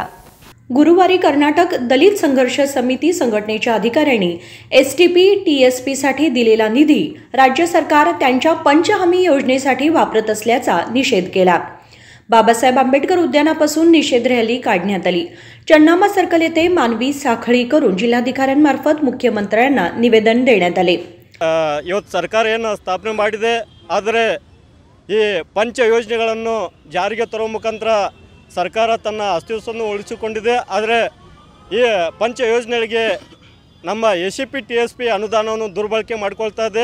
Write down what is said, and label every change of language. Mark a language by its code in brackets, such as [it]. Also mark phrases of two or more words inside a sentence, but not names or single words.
[mr] गुरुवारी कर्नाटक दलित संघर्ष समिती संघटनेच्या अधिकाऱ्यांनी STP TSP साठी दिलेला निधी राज्य सरकार त्यांच्या पंचहमी योजनेसाठी वापरत असल्याचा निषेध केला। बाबासाहेब आंबेडकर उद्यानापासून निषेध रॅली काढण्यात आली। चन्नामा सर्कल येथे मानवी साखळी करून जिल्हाधिकाऱ्यांमार्फत मुख्यमंत्र्यांना निवेदन देण्यात आले। [kn] ಇವತ್ತು ಸರ್ಕಾರ ಏನು ಸ್ಥಾಪನೆ ಮಾಡಿದೆ, ಆದರೆ ಈ ಪಂಚ ಯೋಜನೆಗಳನ್ನು ಜಾರಿಗೆ ತರುವ ಮುಖಾಂತರ ಸರ್ಕಾರ ತನ್ನ ಅಸ್ತಿತ್ವವನ್ನು ಉಳಿಸಿಕೊಂಡಿದೆ. ಆದರೆ ಈ ಪಂಚ ಯೋಜನೆಗಳಿಗೆ ನಮ್ಮ SCP TSP ಅನುದಾನವನ್ನು ದುರ್ಬಳಕೆ ಮಾಡಿಕೊಳ್ತಾ ಇದೆ.